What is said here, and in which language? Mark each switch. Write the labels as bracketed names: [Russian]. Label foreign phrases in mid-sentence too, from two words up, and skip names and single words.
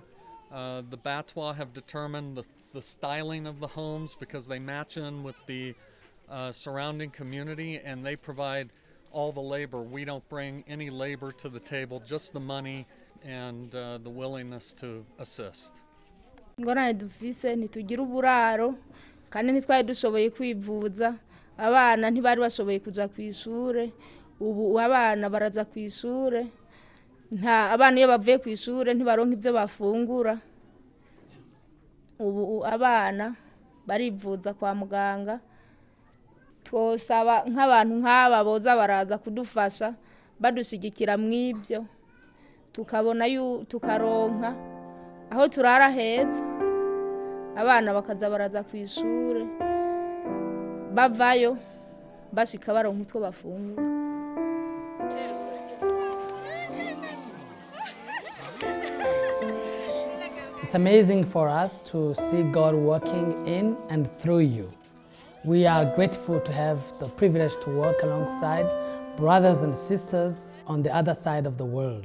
[English] The Batwa have determined the styling of the homes because they match in with the surrounding community, and they provide all the labor. We don't bring any labor to the table, just the money and the willingness to assist. [Rundi] Ngorane dufise ntitugira uburaro kandi ntitwari dushoboye kwivuza, abana ntibari bashoboye kuja kwishure. Ubu abana baraza kwishure, nta abana iyo bavuye kwishure ntibaronka ivyo bafungura. Ubu abana barivuza kwa muganga. Twosaba nk'abantu nk'aba boza baraza kudufasha badushigikira mw'ibyo, tukabona tukaronka aho turara heza, abana bakaza baraza kwishure, bavayo bashika baronka utwo bafungura. [English] It's amazing for us to see God working in and through you. We are grateful to have the privilege to work alongside brothers and sisters on the other side of the world.